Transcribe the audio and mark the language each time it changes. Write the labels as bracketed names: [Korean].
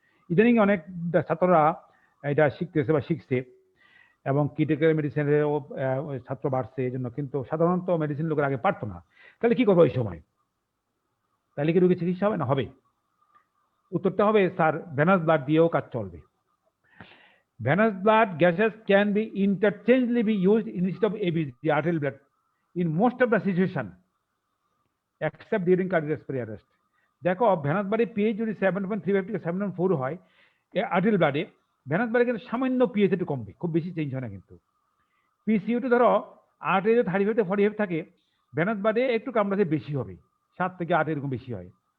[Bangla] ইদানিং অনেক ছাত্ররা এটা শিখতেছে বা শিখছে, এবং ক্রিটিক্যাল মেডিসিনেরও ছাত্র বাড়ছে এই জন্য, কিন্তু সাধারণত মেডিসিন লোকের আগে পারতো না। তাহলে কি করবো এই সময়? তাহলে কি রোগীর চিকিৎসা হবে না? হবে। উত্তরটা হবে স্যার, ভেনাস ব্লাড দিয়েও কাজ চলবে। [English] Venous blood gases can be interchangeably be used instead of ABG, arterial blood, in most of the situation, except during cardiac respiratory arrest. [Bangla] দেখো ভেনাস ব্লাডে পিএইচ যদি 7.35 থেকে 7.4 হয়, আর্টেরিয়াল ব্লাডে, ভেনাস ব্লাডে কিন্তু সামান্য পিএইচ একটু কমবে, খুব বেশি চেঞ্জ হয় না। কিন্তু পিসিইউটি ধরো আর্টেরিয়াল 35 থেকে 45 থাকে, ভেনাস ব্লাডে একটু কামড়াতে বেশি হবে, 7 থেকে 8 এরকম বেশি হয়।